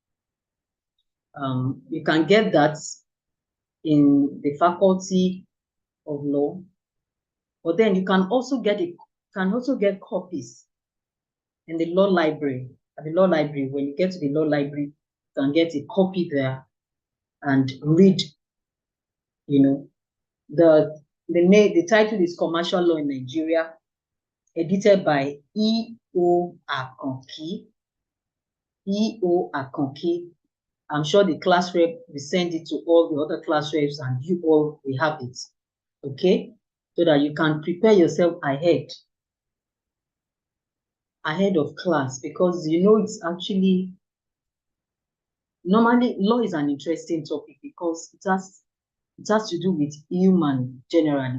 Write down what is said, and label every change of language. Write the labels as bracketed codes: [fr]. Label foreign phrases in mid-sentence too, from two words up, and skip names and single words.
[en] You can get that in the Faculty of Law, but then you can also get copies in the law library. At the law library, when you get to the law library, you can get a copy there and read. You know, the title is Commercial Law in Nigeria, edited by E.O. Akonki. E.O. Akonki. I'm sure the class rep will send it to all the other class reps and you all will have it. Okay? So that you can prepare yourself ahead of class, because it's actually, normally law is an interesting topic because it has to do with human generally.